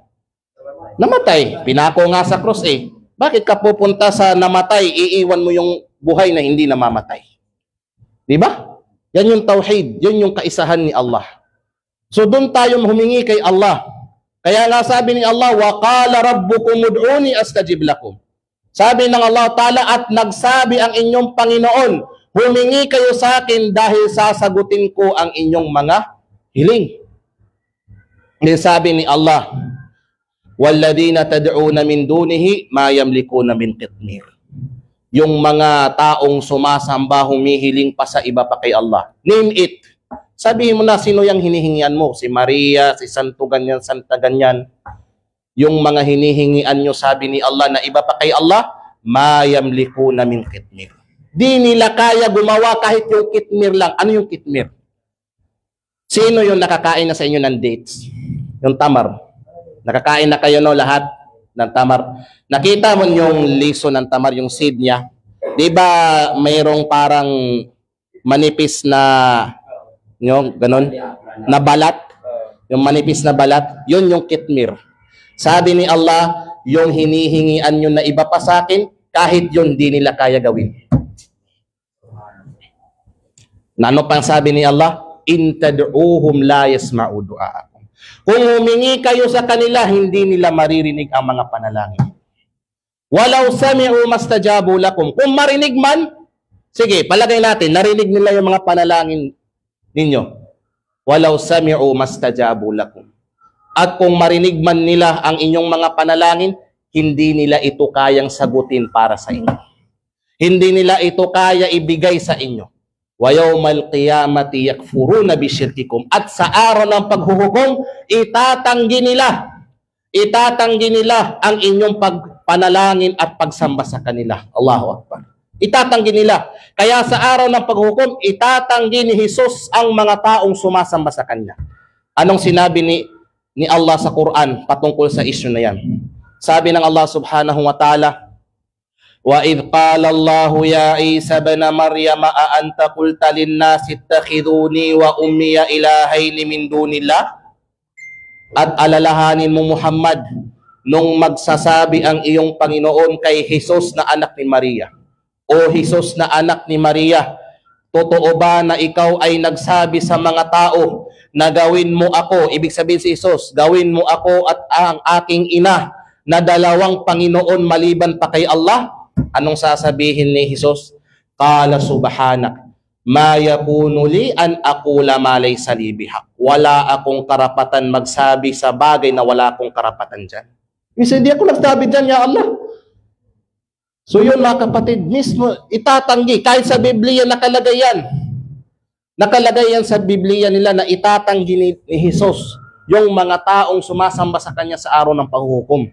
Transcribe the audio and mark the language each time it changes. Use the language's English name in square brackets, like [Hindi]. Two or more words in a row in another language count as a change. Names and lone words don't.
[Filipino] Namatay. Pinako nga sa krus eh. Bakit ka pupunta sa namatay, iiwan mo yung buhay na hindi namamatay? Di ba? Yan yung tauhid, yun yung kaisahan ni Allah. So doon tayo humingi kay Allah. Kaya nga sabi ni Allah, [Arabic] وقال ربكم ادعوني أستجب لكم. [Filipino] Sabi ng Allah Ta'ala, at nagsabi ang inyong Panginoon, humingi kayo sa akin dahil sasagutin ko ang inyong mga hiling. Then sabi ni Allah, [Arabic] والذين تدعون من دونه ما يملكون من قطمير. [Filipino] Yung mga taong sumasamba, humihiling pa sa iba pa kay Allah. [English] Name it. [Filipino] Sabihin mo na sino yung hinihingian mo. Si Maria, si Santo ganyan, Santa ganyan. Yung mga hinihingian nyo, sabi ni Allah na iba pa kay Allah, [Arabic] ما يملكون من قطمير. [Filipino] Di nila kaya gumawa kahit yung kitmir lang. Ano yung kitmir? Sino yung nakakain na sa inyo ng dates? Yung tamar. Nakakain na kayo no lahat ng tamar. Nakita mo yung liso ng tamar, yung seed niya. Di ba mayroong parang manipis na, yung ganon, na balat? Yung manipis na balat, yun yung kitmir. Sabi ni Allah, yung hinihingian nyo na iba pa sa akin, kahit yun di nila kaya gawin. Na ano pang sabi ni Allah? [Arabic] إن تدعوهم لا يسمعوا دعاءكم. [Filipino] Kung humingi kayo sa kanila, hindi nila maririnig ang mga panalangin. [Arabic] ولو سمعوا ما استجابوا لكم. [Filipino] Kung marinig man, sige, palagay natin, narinig nila yung mga panalangin ninyo. [Arabic] ولو سمعوا ما استجابوا لكم. [Filipino] At kung marinig man nila ang inyong mga panalangin, hindi nila ito kayang sagutin para sa inyo. Hindi nila ito kaya ibigay sa inyo. [Arabic] ويوم القيامة يكفرون بشرككم. [Filipino] At sa araw ng paghuhukom, itatanggi nila ang inyong pagpanalangin at pagsamba sa kanila. [Arabic] الله أكبر. [Filipino] Itatanggi nila. Kaya sa araw ng paghuhukom, itatanggi ni Jesus ang mga taong sumasamba sa kanya. Anong sinabi ni Allah sa Quran patungkol sa issue na yan? Sabi ng Allah [Arabic] سبحانه وتعالى, وَإِذْ قَالَ اللَّهُ يَا عِيسَى ابْنَ مَرْيَمَ أَأَنْتَ قُلْتَ لِلنَّاسِ اتَّخِذُونِي وَأُمِّيَ إِلَٰهَيْنِ مِن دُونِ اللَّهِ. [Filipino] At alalahanin mo Muhammad, nung magsasabi ang iyong Panginoon kay Jesus na anak ni Maria, o Jesus na anak ni Maria, totoo ba na ikaw ay nagsabi sa mga tao na gawin mo ako, ibig sabihin si Jesus, gawin mo ako at ang aking ina na dalawang Panginoon maliban pa kay Allah? Anong sasabihin ni Jesus? [Arabic] قال سبحانك ما يكون لي أن أقول ما ليس لي بحق. [Filipino] Wala akong karapatan magsabi sa bagay na wala akong karapatan dyan. Hindi ako nagsabi dyan, ya Allah. So yun mga kapatid, mismo itatanggi. Kahit sa Biblia nakalagay yan. Nakalagay yan sa Biblia nila na itatanggi ni Jesus yung mga taong sumasamba sa kanya sa araw ng paghuhukom.